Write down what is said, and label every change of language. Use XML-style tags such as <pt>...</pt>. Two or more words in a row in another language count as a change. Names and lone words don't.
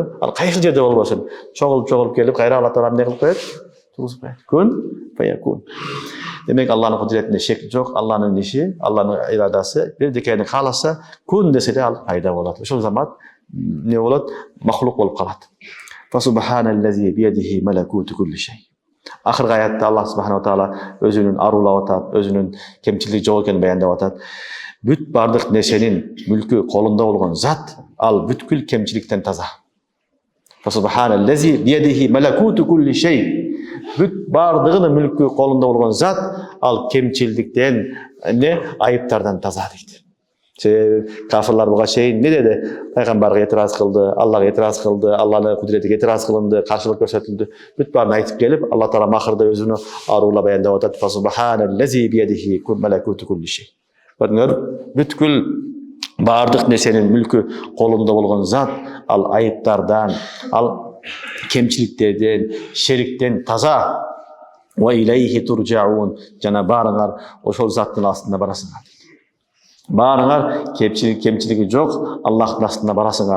<ky>Ал кайсы жерде болбосун, чогулуп келип кайра Аллах таала эмне кылып коет? Тургузуп коет.</ky> <ar>كن فيكون.</ar> <ky>Демек Аллахтын кудуретинде шек жок, Аллахтын иши, Аллахтын ирадасы бирдекени кааласа, күн десе де ал пайда болот. Ошол замат не болот? Махлук болуп калат.</ky> <ar>فسبحان الذي بيده ملكوت كل شيء.</ar> <ky>Акыркы аятта Аллах</ky> <ar>سبحانه وتعالى</ar> <ky>өзүнүн арулап атат, өзүнүн кемчилиги жок экенин баяндап атат. Бүт бардык нерсенин мүлкү колунда болгон зат, ал бүткүл кемчиликтен таза.</ky> <ar>فسبحان الذي بيده ملكوت كل شيء.</ar> <ky>Бүт бардыгынын мүлкү колунда болгон зат, ал кемчилдиктен, айыптардан таза дейт. Кафырлар буга чейин не деди? Пайгамбарга этираз кылды, Аллага этираз кылды, Аллахтын кудуретиге этираз кылынды, каршылык көрсөтүлдү. Бүт баарын айтып келип, Аллах таала махырда өзүнү арулап баяндап атат.</ky> <ar>فسبحان الذي بيده ملكوت كل شيء.</ar> <ky>Көрдүңөр, бүткүл бардык нерсенин мүлкү колунда болгон зат, ал айыптардан, ал кемчиликтерден, шериктен таза.</ky> <ar>وإليه ترجعون.</ar> <ky>Жана баарыңар ошол заттын астына барасыңар. Баарыңар кемчилиги жок, Аллахтын астына барасыңар.</ky>